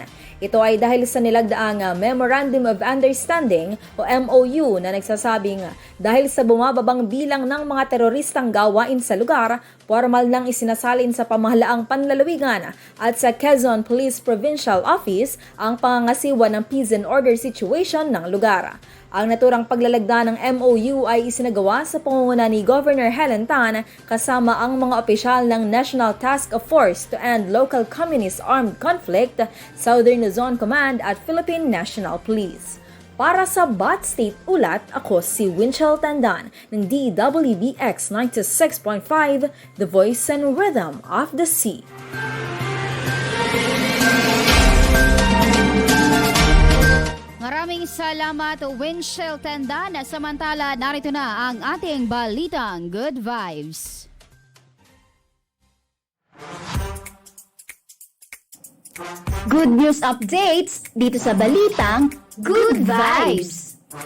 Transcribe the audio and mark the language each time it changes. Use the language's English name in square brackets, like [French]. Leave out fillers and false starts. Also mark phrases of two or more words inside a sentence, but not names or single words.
[Filipino] Ito ay dahil sa nilagdaang Memorandum of Understanding o MOU na nagsasabing dahil sa bumababang bilang ng mga teroristang gawain sa lugar, formal nang isinasalin sa pamahalaang panlalawigan at sa Quezon Police Provincial Office ang pangangasiwa ng [English] peace and order situation [Filipino] ng lugar. Ang naturang paglalagda ng MOU ay isinagawa sa pangunguna ni Governor Helen Tan kasama ang mga opisyal ng National Task Force to End Local Communist Armed Conflict, Southern Luzon Command at Philippine National Police. Para sa Bot State Ulat, ako si Winchell Tandan ng DWBX 96.5, The Voice and Rhythm of the Sea. Maraming salamat, Winchell Tendana. Samantala, narito na ang ating balitang Good Vibes. [English] Good news updates [Filipino] dito sa balitang [English] Good Vibes.